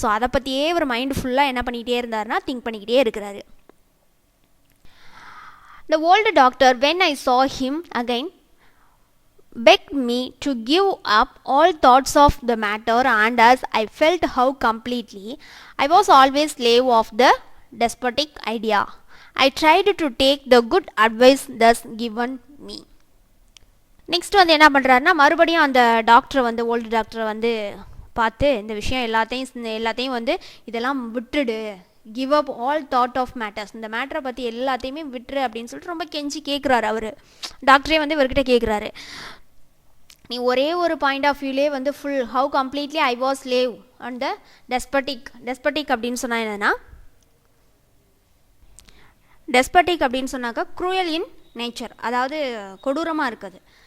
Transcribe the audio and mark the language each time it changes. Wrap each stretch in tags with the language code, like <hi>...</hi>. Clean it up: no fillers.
<ta>So அதை பற்றியே இவர் மைண்டு ஃபுல்லாக என்ன பண்ணிக்கிட்டே இருந்தாருன்னா திங்க் பண்ணிக்கிட்டே இருக்கிறாரு.</ta> <en>The old doctor, when I saw him again, begged me to give up all thoughts of the matter, and as I felt how completely I was always slave of the despotic idea, I tried to take the good advice thus given me.</en> <ta>Next வந்து என்ன பண்ணுறாருன்னா மறுபடியும் அந்த டாக்டரை வந்து old டாக்டரை வந்து பார்த்து இந்த விஷயம் எல்லாத்தையும் வந்து இதெல்லாம் விட்டுடு,</ta> <en>give up all thought of matters,</en> <ta>இந்த மேட்டரை பற்றி எல்லாத்தையுமே விட்டுரு அப்படின்னு சொல்லிட்டு ரொம்ப கெஞ்சி கேட்குறாரு. அவர் டாக்டரே வந்து இவர்கிட்ட கேட்குறாரு, நீ ஒரே ஒரு பாயிண்ட் ஆஃப் வியூலே வந்து</ta> <en>full how completely I was love and the despotic</en> <ta>அப்படின்னு சொன்னால் என்னன்னா டெஸ்பட்டிக் அப்படின்னு சொன்னாக்கா</ta> <en>cruel in nature,</en> <ta>அதாவது கொடூரமாக இருக்குது.</ta>